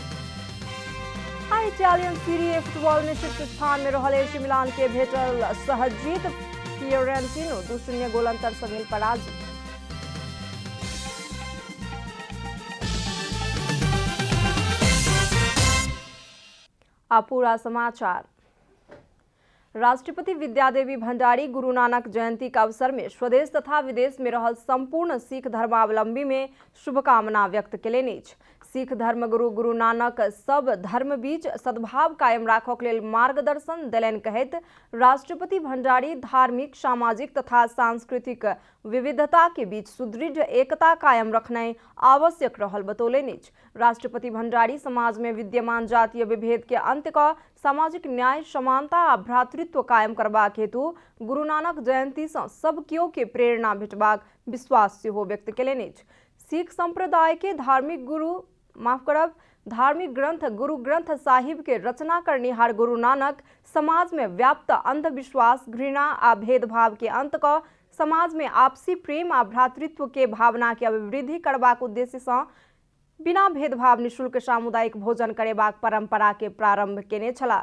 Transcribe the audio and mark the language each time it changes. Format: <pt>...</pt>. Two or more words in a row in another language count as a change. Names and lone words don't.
<mai>इटालियन सीरी ए फुटबॉल में शीर्ष स्थान में रहल एसी मिलान के भेटल सहजीत। फियोरेंटिनो 2-0 गोल अंतर से भेल पराजित। पूरा समाचार। राष्ट्रपति विद्यादेवी भंडारी गुरु नानक जयंती के अवसर में स्वदेश तथा विदेश में रहल संपूर्ण सिख धर्मावलंबी में शुभकामना व्यक्त केलनि अछि। सिख धर्मगुरु गुरु नानक सब धर्म बीच सद्भाव कायम राखक लेल मार्गदर्शन देलनि कहैत राष्ट्रपति भंडारी धार्मिक, सामाजिक तथा सांस्कृतिक विविधता के बीच सुदृढ़ एकता कायम रखनाइ आवश्यक रहल बतौलनि अछि। राष्ट्रपति भंडारी समाज में विद्यमान जातीय विभेद के अंत क सामाजिक न्याय, समानता आ भ्रातृत्व कायम करबाक हेतु गुरु नानक जयंती सँ सब केओ के प्रेरणा भेटबाक विश्वास सेहो व्यक्त केलनि अछि। सिख संप्रदाय के धार्मिक ग्रंथ गुरु ग्रंथ साहिब के रचना करनिहार गुरु नानक समाज में व्याप्त अंधविश्वास, घृणा आ भेदभाव के अंत क समाज में आपसी प्रेम आ भ्रातृत्व के भावना के अभिवृद्धि करबाक उद्देश्य से बिना भेदभाव निःशुल्क सामुदायिक भोजन करेबाक परंपरा के प्रारंभ केने छला।</mai>